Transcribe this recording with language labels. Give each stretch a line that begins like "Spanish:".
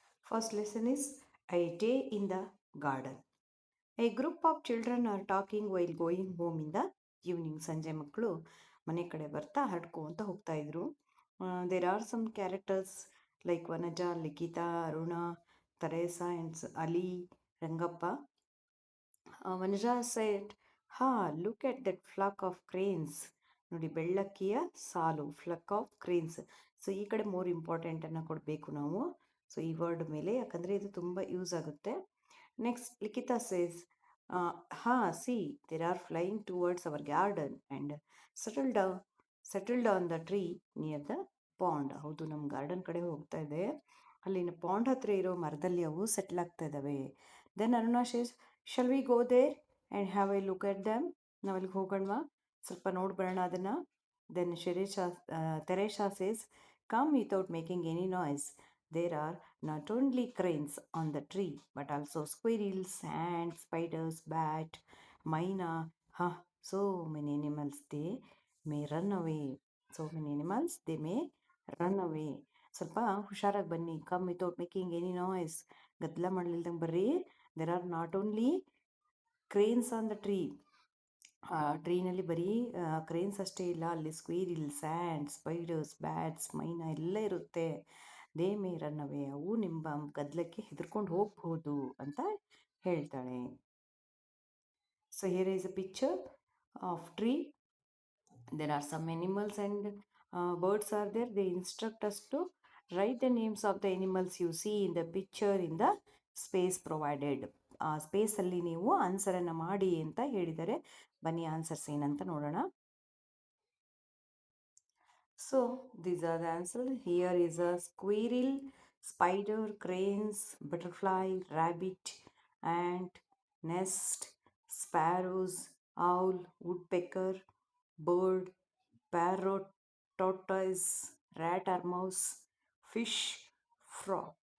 English: First lesson is A Day in the Garden. A group of children are talking while going home in the evening.
Kannada: ಸಂಜೆ ಮಕ್ಕಳು ಮನೆ ಕಡೆ ಬರ್ತಾ ಹರಡ್ಕೊಂತ ಹೋಗ್ತಾ ಇದ್ರು.
English: There are some characters like Vanaja, Likita, Aruna, Teresa and Ali, Rangappa. Vanaja said, look at that flock of cranes.
Kannada: ನೋಡಿ ಬೆಳ್ಳಕ್ಕಿಯ ಸಾಲು
English: Flock of cranes.
Kannada: So ಈ ಕಡೆ ಮೋರ್ ಇಂಪಾರ್ಟೆಂಟನ್ನು ಕೊಡಬೇಕು ನಾವು. ಸೊ ಈ ವರ್ಡ್ ಮೇಲೆ ಯಾಕಂದರೆ ಇದು ತುಂಬ ಯೂಸ್ ಆಗುತ್ತೆ.
English: Next Likhita says see there are flying towards our garden and settled on the tree near the pond.
Kannada: ಹೌದು, ನಮ್ಮ ಗಾರ್ಡನ್ ಕಡೆ ಹೋಗ್ತಾ ಇದೆ, ಅಲ್ಲಿನ ಪಾಂಡ್ ಹತ್ರ ಇರೋ ಮರದಲ್ಲಿ ಅವು ಸೆಟ್ಲ್ ಆಗ್ತಾ ಇದ್ದಾವೆ.
English: Then Aruna says shall we go there and have a look at them.
Kannada: ನಾವು ಅಲ್ಲಿಗೆ ಹೋಗೋಣವಾ, ಸ್ವಲ್ಪ ನೋಡಿ ಬರೋಣ ಅದನ್ನು.
English: Then Teresa says come without making any noise. There are not only cranes on the tree, but also squirrels, ants, spiders, bat, myna. So many animals they may run away. So many animals they may run away.
Kannada: ಸ್ವಲ್ಪ ಹುಷಾರಾಗಿ ಬನ್ನಿ.
English: Come without making any noise.
Kannada: ಗದ್ದಲ ಮಾಡಲಿಲ್ದಂಗೆ ಬರ್ರಿ.
English: There are not only cranes on the tree.
Kannada: ಟ್ರೀನಲ್ಲಿ ಬರೀ cranes ಅಷ್ಟೇ ಇಲ್ಲ, ಅಲ್ಲಿ ಸ್ಕ್ವೀರಿಲ್ಸ್, and spiders, bats, ಮೈನಾ ಎಲ್ಲ ಇರುತ್ತೆ.
English: They may run away.
Kannada: ಅವು ನಿಮ್ಮ ಗದ್ದಲಕ್ಕೆ ಹೆದರ್ಕೊಂಡು ಹೋಗ್ಬೋದು ಅಂತ ಹೇಳ್ತಾಳೆ.
English: So here is a picture of tree. There are some animals and birds are there. They instruct us to write the names of the animals you see in the picture in the space provided.
Kannada: ಆ ಸ್ಪೇಸಲ್ಲಿ ನೀವು ಆನ್ಸರನ್ನು ಮಾಡಿ ಅಂತ ಹೇಳಿದ್ದಾರೆ. ಬನ್ನಿ answers ಏನಂತ ನೋಡೋಣ.
English: So these are the answers. Here is a squirrel, spider, cranes, butterfly, rabbit, ant, nest, sparrows, owl, woodpecker, bird, parrot, tortoise, rat or mouse, fish, frog.